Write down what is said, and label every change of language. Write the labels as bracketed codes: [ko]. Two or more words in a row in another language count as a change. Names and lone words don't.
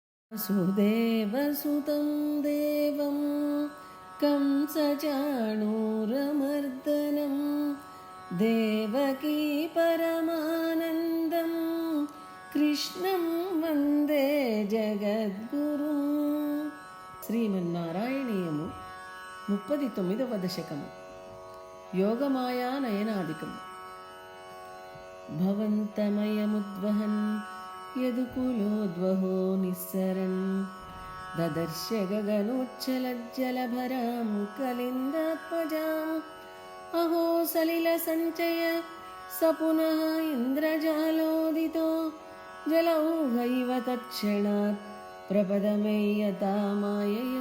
[sa] सुदेवसुतं देवं कंसचाणूरमर्दनं देवकी परमानन्दं कृष्णं वन्दे जगद्गुरुं. [te] శ్రీమన్నారాయణీయము 39వ దశకము. [sa] యోగమాయా నయనాదికము. భవంతమయముద్వహన్ యదుకులోద్వహో నిస్సరన్ దదర్శ గగనోచ్చలజ్జలభరాం కలిందాత్మజాం అహో సలిల సంచయ స పునః ఇంద్రజాలోదితో జలౌఘైవ తత్క్షణాత్ ప్రపదమేయతామాయయో.